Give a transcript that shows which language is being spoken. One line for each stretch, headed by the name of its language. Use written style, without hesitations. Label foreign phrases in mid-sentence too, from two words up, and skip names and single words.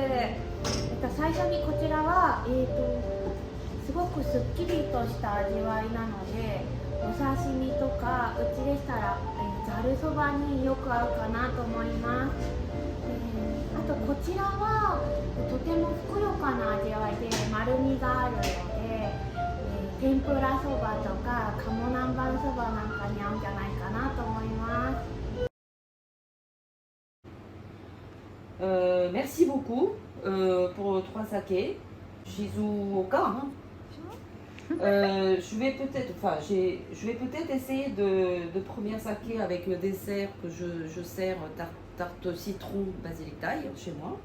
Japanese: 最初にこちらは、すごくすっきりとした味わいなので、お刺身とかうちでしたらざるそばによく合うかなと思います。あとこちらはとてもふくよかな味わいで丸みがあるので、天ぷらそばとか鴨南蛮そばなんかに合うんじゃないかなと思います。
French: Merci beaucoup pour trois sakés. Shizuoka. Hein. Je vais peut-être essayer de premier saké avec le dessert que je sers tarte citron basilic thaï chez moi.